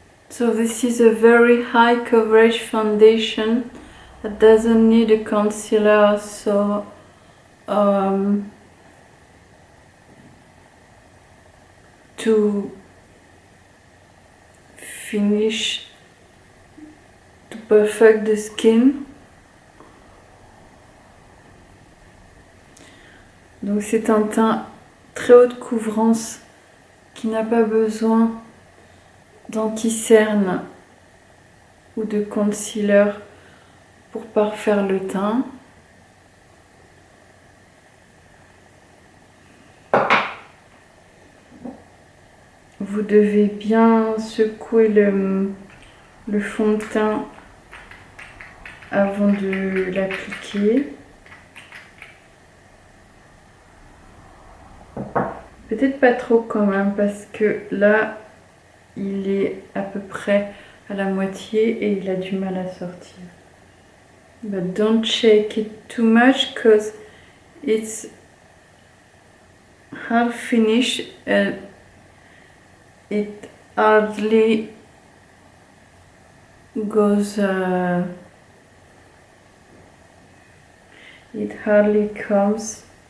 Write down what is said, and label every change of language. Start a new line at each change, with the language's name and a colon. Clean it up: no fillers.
English: So this is a very high coverage foundation that doesn't need a concealer, so to finish, to perfect the skin.
French: Donc c'est un teint très haute couvrance qui n'a pas besoin d'anti-cerne ou de concealer pour parfaire le teint. Vous devez bien secouer le fond de teint avant de l'appliquer. Peut-être pas trop quand même, parce que là il est à peu près à la moitié et il a du mal à sortir.
English: But don't shake it too much because it's half finished and it hardly goes, it hardly comes.